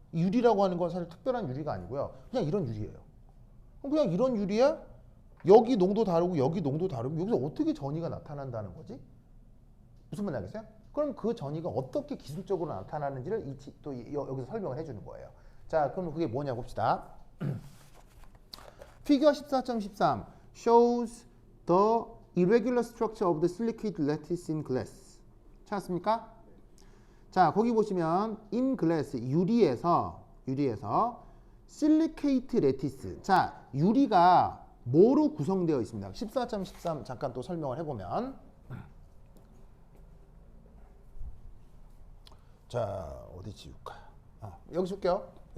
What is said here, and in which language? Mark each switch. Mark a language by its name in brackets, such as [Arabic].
[Korean] 유리라고 하는 건 사실 특별한 유리가 아니고요. 그냥 이런 유리예요. 그냥 이런 유리에 여기 농도 다르고 여기 농도 다르고 여기서 어떻게 전이가 나타난다는 거지? 무슨 말 알겠어요? 그럼 그 전이가 어떻게 기술적으로 나타나는지를 또 여기서 설명을 해주는 거예요. 자, 그럼 그게 뭐냐 봅시다. [English] 피겨 14.13 shows the irregular structure of the silicate lattice in glass. [Korean] 찾았습니까? 자, 거기 보시면 [English] in glass [Korean] 유리에서 silicate lattice. 자, 유리가 뭐로 구성되어 있습니다. 14.13 잠깐 또 설명을 해보면 자, 어디 지울까? 여기 줄게요.